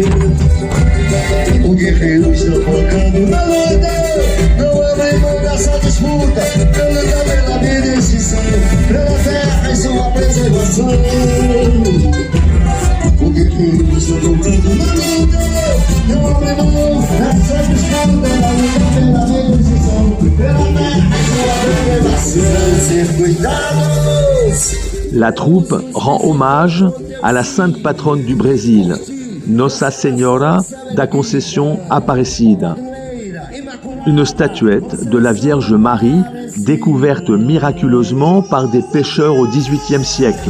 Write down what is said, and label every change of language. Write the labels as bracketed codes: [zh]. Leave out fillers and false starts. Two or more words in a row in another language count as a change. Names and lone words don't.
[pt] O guerreiro está focando na luta, não abre mão dessa disputa, pela luta pela vida e extinção, pela terra e sua preservação. O guerreiro está focando na luta, não abre mão dessa disputa, pela luta pela vida e extinção, pela terra e sua preservação. Ser cuidados. [fr] La troupe rend hommage à la sainte patronne du Brésil, Nossa Senhora da Conceição Aparecida, une statuette de la Vierge Marie découverte miraculeusement par des pêcheurs au XVIIIe siècle.